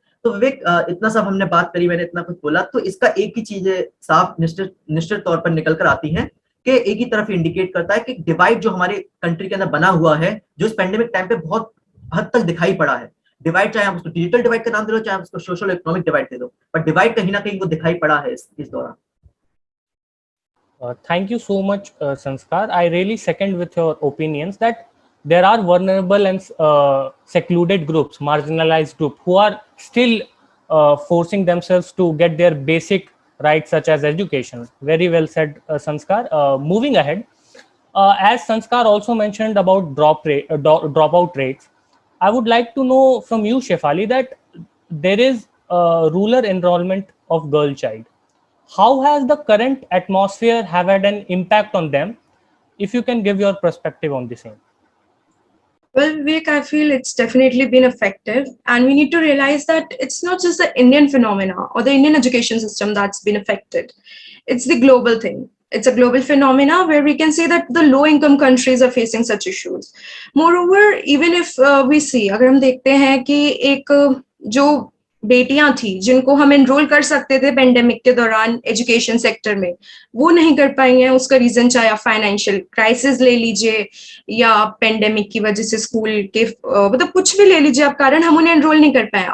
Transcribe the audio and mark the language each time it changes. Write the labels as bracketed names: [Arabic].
[Hindi] तो विवेक, इतना सब हमने बात करी, मैंने इतना कुछ बोला, तो इसका एक ही चीज साफ निश्चित तौर पर निकल कर आती है कि एक ही तरफ इंडिकेट करता है कि डिवाइड जो हमारे कंट्री के अंदर बना हुआ है, जो इस पेंडेमिक टाइम पे बहुत हद तक दिखाई पड़ा है, डिवाइड चाहे आप उसको डिजिटल डिवाइड का नाम दे दो, चाहे आप उसको सोशल इकोनॉमिक डिवाइड दे दो, बट डिवाइड कहीं ना कहीं वो दिखाई पड़ा है इस दौरान। [English] Thank you so much, Sanskar. I really second with your opinions that there are vulnerable and secluded groups, marginalized groups, who are still forcing themselves to get their basic rights, such as education. Very well said, Sanskar. Moving ahead, as Sanskar also mentioned about dropout rates, I would like to know from you, Shefali, that there is rural enrollment of girl child. How has the current atmosphere have had an impact on them? If you can give your perspective on the same. Well, Vivek, I feel it's definitely been effective, and we need to realize that it's not just the Indian phenomena or the Indian education system that's been affected. It's the global thing. It's a global phenomena where we can say that the low-income countries are facing such issues. Moreover, even if we see, [Hindi] अगर हम देखते हैं कि एक जो बेटियां थी जिनको हम एनरोल कर सकते थे पेंडेमिक के दौरान एजुकेशन सेक्टर में, वो नहीं कर पाई हैं। उसका रीजन चाहे आप फाइनेंशियल क्राइसिस ले लीजिए या पेंडेमिक की वजह से स्कूल के मतलब कुछ भी ले लीजिए आप कारण, हम उन्हें एनरोल नहीं कर पाए।